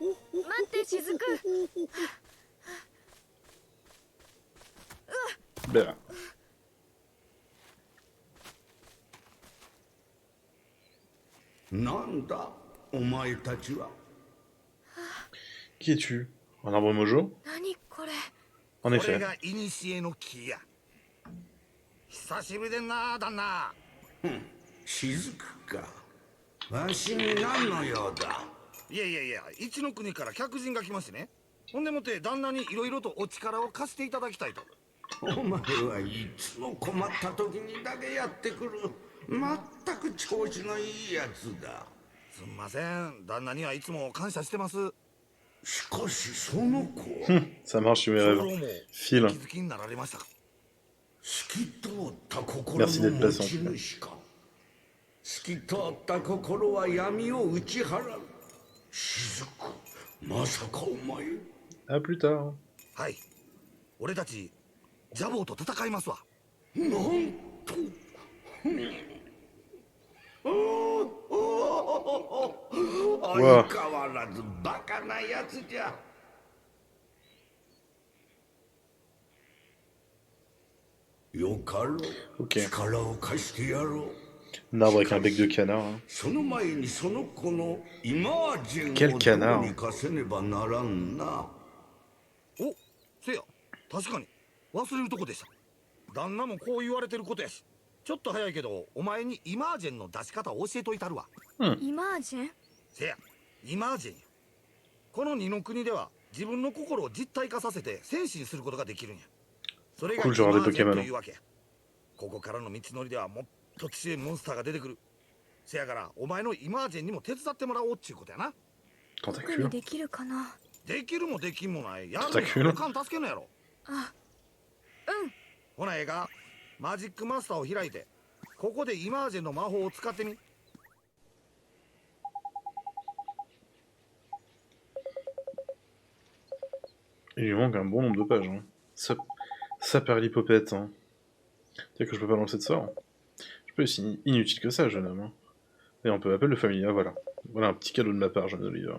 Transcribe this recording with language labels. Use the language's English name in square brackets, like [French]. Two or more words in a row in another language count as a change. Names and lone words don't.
[French] Ben. Qui es-tu? Un arbre mojo? En effet. [Japanese] 久しぶりでんな、旦那。雫か。わしに何の用だ。いやいやいや、一の国から客人が来ましてね。ほんでもって旦那にいろいろとお力を貸していただきたいと。お前はいつも困った時にだけやってくる。まったく調子のいいやつだ。すんません、旦那にはいつも感謝してます。しかしその子は [French] Ça marche sur mes rêves. [Japanese] も [French] File. [Japanese] お気づきになられましたか。透き通った心 [French] Merci [Japanese] の [French] d'être [Japanese] 持 [French] patient. [Japanese] ち主か。透き通った心は闇を打ち払う。雫、まさかお前。 [French] À plus tard. [Japanese] はい。俺たちジャボーと戦いますわ。なんと。相変わらずバカなやつじゃ。よかろう。 [French] Ok. [Japanese] 力を貸してやろう。 [French] Un arbre avec un bec de canard. Hein. [Japanese] その前にその子のイマージェ [French] Quel [Japanese] ンを [French] canard [Japanese] どうにかせねばならんな。お、せや、確かに忘れるとこでした。旦那もこう言われてることやし。ちょっと早いけど、お前にイマージェンの出し方を教えといたるわ。イマージェン？せや、イマージェンや。この二の国では自分の心を実体化させて戦士にすることができるんや。それがイマ [French] Cool, genre des [Japanese] ージェン [French] Pokémon. [Japanese] というわけや。ここからの道のりではもっと強いモンスターが出てくる。せやからお前のイマージェンにも手伝ってもらおうっちゅうことやな。僕 [French] Tentacule. [Japanese] にできるかな？できるもできんもない。やるの叩くのやおかん助けんのやろ。あ、ほなええか、マジックマスターを開いて、ここでイマージェンの魔法を使ってみ。 [French] Il lui manque un bon nombre de pages. Hein. Ça perd l'hypopète. Hein. C'est que je peux pas lancer de sort. Je peux aussi inutile que ça, jeune homme. Hein. Et on peut appeler le familia, voilà. Voilà un petit cadeau de ma part, jeune Oliver.